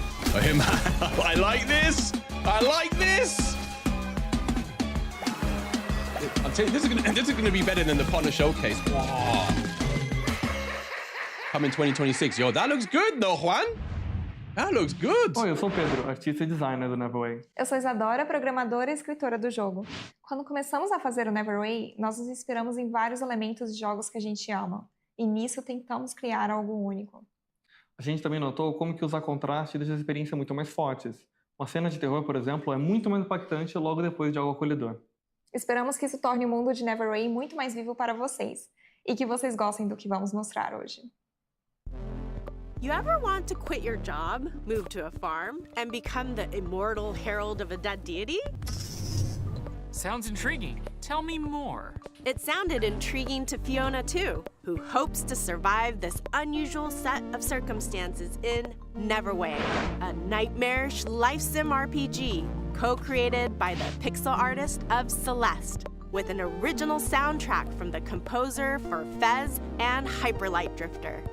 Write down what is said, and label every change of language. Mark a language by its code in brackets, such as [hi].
[en] Oh, hey, man. I like this. I like this. I'm telling you, this is gonna be better than the Partner Showcase. Wow. Come in 2026. Yo, that looks good though, Juan. That looks good. [pt] Oi, eu sou o Pedro, artista e designer do Neverway. Eu sou Isadora, programadora e escritora do jogo. Quando começamos a fazer o Neverway, nós nos inspiramos em vários elementos de jogos que a gente ama. E nisso tentamos criar algo único. A gente também notou como que usar contraste deixa a experiência muito mais fortes. Uma cena de terror, por exemplo, é muito mais impactante logo depois de algo acolhedor. Esperamos que isso torne o mundo de Neverway muito mais vivo para vocês. E que vocês gostem do que vamos mostrar hoje. [en] You ever want to quit your job, move to a farm, and become the immortal herald of a dead deity? Sounds intriguing. Tell me more. It sounded intriguing to Fiona too, who hopes to survive this unusual set of circumstances in Neverway, a nightmarish life sim RPG co-created by the pixel artist of Celeste, with an original soundtrack from the composer for Fez and Hyperlight Drifter.